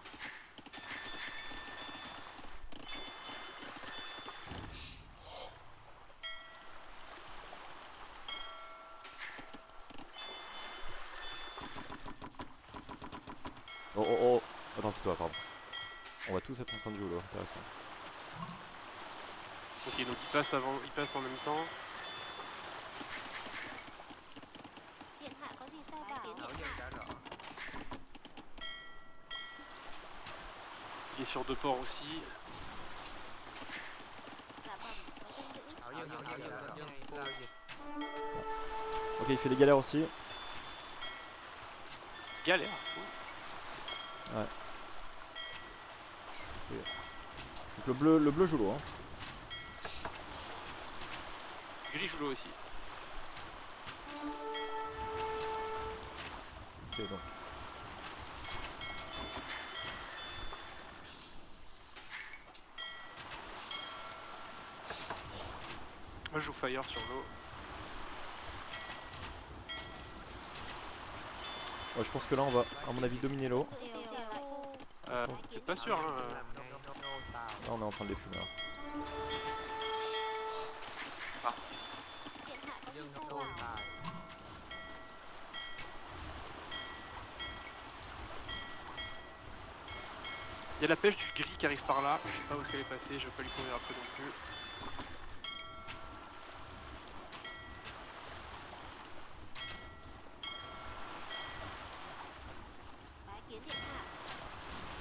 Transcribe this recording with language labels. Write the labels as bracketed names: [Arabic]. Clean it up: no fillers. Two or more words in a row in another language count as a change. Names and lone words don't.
[French] Oh oh oh, attends, c'est toi, pardon. On va tous être en train de jouer là, intéressant. Ok, donc il passe en même temps. [Vietnamese] Điện hạ có gì sai bảo. Thảo dân đã rõ. [French] Il est sur 2 ports aussi. [Vietnamese] Dạ bẩm có dân nữ. Thảo dân xin chờ lệnh. Dân phu giao dịch. [French] Ok, il fait des galères aussi. Galère. Donc le bleu joue l'eau, hein. Gris joue l'eau aussi. Ok, donc. Moi je joue Fire sur l'eau. Ouais, je pense que là on va, à mon avis, dominer l'eau. [Vietnamese] Dân nữ xin chờ lệnh. [French] C'est pas sûr, [Vietnamese] Thảo dân [French] hein. [Vietnamese] xin làm ngay. Nô tài [French] Là on est en train de les fumer. Là. Ah, [Vietnamese] Điện hạ có gì dân sai nô bảo. tài [French] Il y a la pêche du gris qui arrive par là. Je sais pas où est-ce qu'elle est passée, je vais pas lui courir après non plus. [Vietnamese] Bái kiến điện hạ.